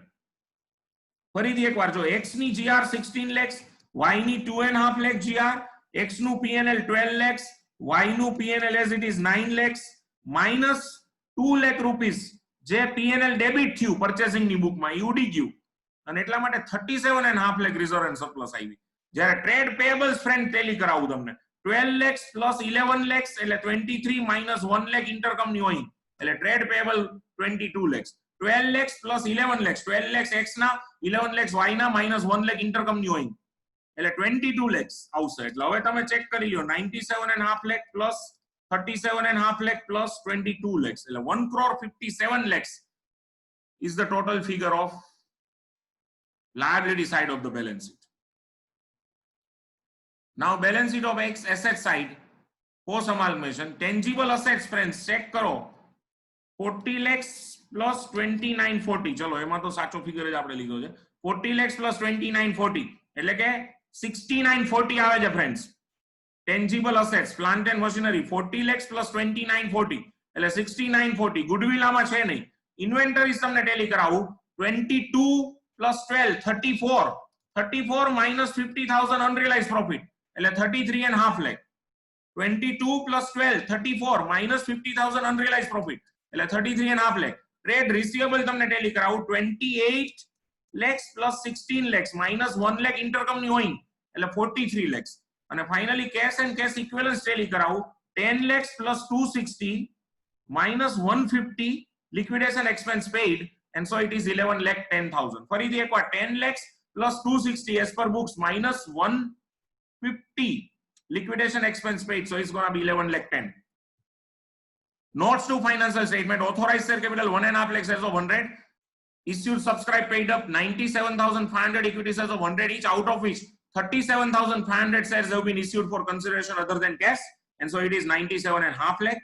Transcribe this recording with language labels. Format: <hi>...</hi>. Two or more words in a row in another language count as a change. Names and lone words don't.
<gu>ફરીથી એકવાર જો x ની GR 16 lakhs y ની 2.5 lakh GR x નું P&L 12 lakhs y નું P&L</gu> <en>as it is 9 lakhs minus 2 lakh rupees</en> <gu>જે P&L ડેબિટ થયું પર્ચેસિંગ ની બુકમાં એ ઉડી ગયું અને એટલા માટે 37.5 લાખ રિઝર્વ એન્ડ સરપ્લસ આવી. જ્યારે ટ્રેડ પેયેબલ્સ ફ્રેન્ડ ટેલી કરાવું તમને</gu> <en>12 lakhs plus 11 lakhs</en> <gu>એટલે</gu> <en>23 minus 1 lakh</en> <gu>ઇન્ટરકમ ની હોય એટલે ટ્રેડ પેયેબલ</gu> <en>22 lakhs 12 lakhs plus 11 lakhs 12 lakhs</en> <gu>x ના 11 lakhs y ના</gu> <en>minus 1 lakh</en> <gu>ઇન્ટરકમ ની હોય એટલે 22 lakhs આવશે. એટલે હવે તમે ચેક કરી લ્યો</gu> <en>97.5 lakh plus 37.5 lakh plus 22 lakhs</en> <gu>એટલે</gu> <en>1,57 lakhs is the total figure of liability side of the balance sheet. Now balance sheet of X asset side post amalgamation tangible assets friends check કરો 40 lakhs plus 2940</en> <gu>ચલો એમાં તો સાચો ફિગર જ આપણે લીધો છે</gu> <en>40 lakhs plus 2940</en> <gu>એટલે કે 6940 આવે છે ફ્રેન્ડ્સ.</gu> <en>tangible assets plant and machinery 40 lakhs plus 2940 એટલે 6940 goodwill</en> <gu>આમાં છે નહીં.</gu> <en>inventories</en> <gu>તમને ટેલી કરાવું</gu> <en>22 plus 12 34 minus 50,000 unrealized profit એટલે 33.5 lakh 22 plus 12 34 minus 50,000 unrealized profit એટલે 33.5 lakh. trade receivable</en> <gu>તમને ટેલી કરાવું</gu> <en>28 lakhs plus 16 lakhs minus 1 lakh intercom</en> <gu>ની હોય એટલે</gu> <en>43 lakhs અને finally cash and cash equivalents</en> <gu>ટેલી કરાવું</gu> <en>10 lakhs plus 260 minus 150 liquidation expense paid and so it is 11 lakh 10,000.</en> <gu>ફરીથી એકવાર</gu> <en>10 lakhs plus 260 as per books minus 150 liquidation expense paid so it's going to be 11 lakh 10. Notes to financial statement authorized share capital 1.5 lakh shares of 100 issued subscribed paid up 97,500 equity shares of 100 each out of which 37,500 shares have been issued for consideration other than cash and so it is 97.5 lakh.</en>